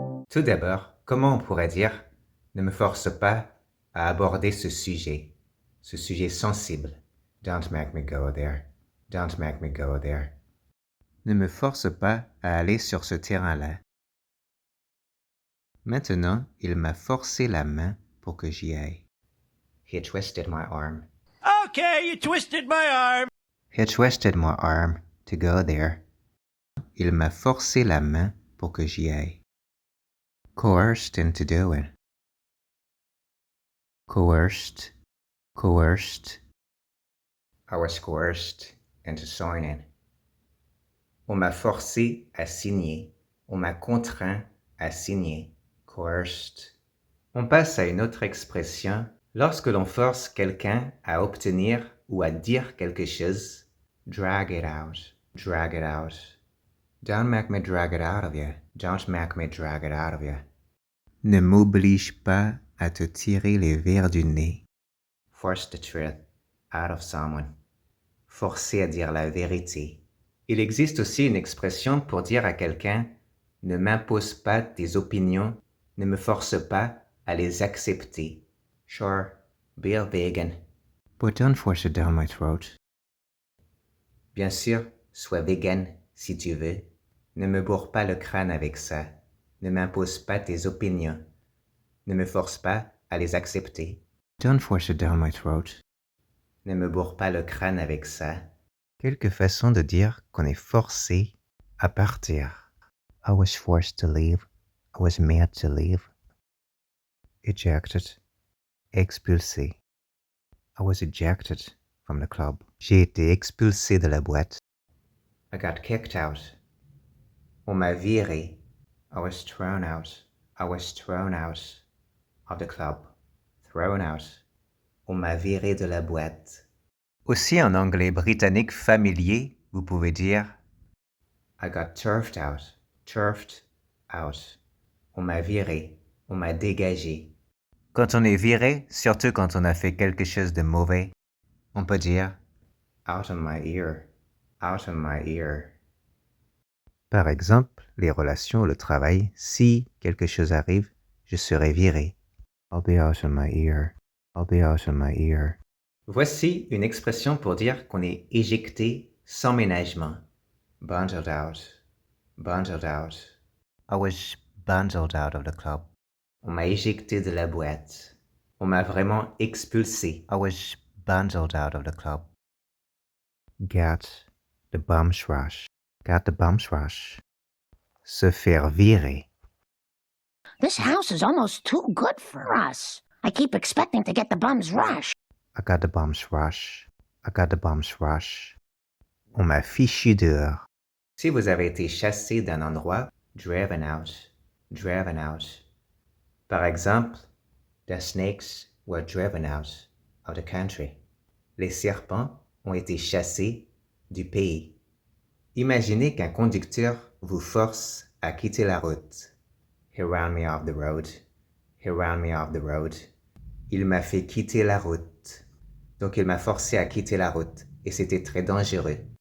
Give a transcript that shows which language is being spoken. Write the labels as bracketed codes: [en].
[fr] Tout d'abord, comment on pourrait dire « ne me force pas à aborder ce sujet sensible. [en] Don't make me go there. Don't make me go there. » [fr] Ne me force pas à aller sur ce terrain-là. Maintenant, il m'a forcé la main pour que j'y aille. [en] He twisted my arm. Okay, you twisted my arm. He twisted my arm to go there. [fr] Il m'a forcé la main pour que j'y aille. [en] Coerced into doing. Coerced, coerced. I was coerced into signing. [fr] On m'a forcé à signer. On m'a contraint à signer. Coerced. On passe à une autre expression lorsque l'on force quelqu'un à obtenir ou à dire quelque chose. [en] Drag it out. Drag it out. Don't make me drag it out of you. Don't make me drag it out of you. [fr] Ne m'oblige pas à te tirer les vers du nez. [en] Force the truth out of someone. [fr] Forcer à dire la vérité. Il existe aussi une expression pour dire à quelqu'un « Ne m'impose pas tes opinions, ne me force pas à les accepter. » [en] Sure, be a vegan. But don't force it down my throat. [fr] Bien sûr, sois vegan si tu veux. Ne me bourre pas le crâne avec ça. Ne m'impose pas tes opinions. Ne me force pas à les accepter. [en] Don't force it down my throat. [fr] Ne me bourre pas le crâne avec ça. Quelques façons de dire qu'on est forcé à partir. [en] I was forced to leave. I was made to leave. Ejected. Expulsé. I was ejected from the club. [fr] J'ai été expulsé de la boîte. [en] I got kicked out. [fr] On m'a viré. [en] I was thrown out. I was thrown out of the club. Thrown out. [fr] On m'a viré de la boîte. Aussi en anglais britannique familier, vous pouvez dire [en] I got turfed out. Turfed out. [fr] On m'a viré. On m'a dégagé. Quand on est viré, surtout quand on a fait quelque chose de mauvais, on peut dire [en] out on my ear. Out on my ear. [fr] Par exemple, les relations ou le travail, si quelque chose arrive, je serai viré. [en] I'll be out on my ear. I'll be out on my ear. [fr] Voici une expression pour dire qu'on est éjecté sans ménagement. [en] Bundled out. Bundled out. I was bundled out of the club. [fr] On m'a éjecté de la boîte. On m'a vraiment expulsé. [en] I was bundled out of the club. Get the bum's rush. Got the bum's rush. [fr] Se faire virer. [en] This house is almost too good for us. I keep expecting to get the bum's rush. I got the bum's rush. I got the bum's rush. [fr] On m'a fichu dehors. Si vous avez été chassé d'un endroit, [en] driven out. Driven out. [fr] Par exemple, [en] the snakes were driven out of the country. [fr] Les serpents ont été chassés du pays. Imaginez qu'un conducteur vous force à quitter la route. [en] He ran me off the road. He ran me off the road. [fr] Il m'a fait quitter la route. Donc il m'a forcé à quitter la route et c'était très dangereux.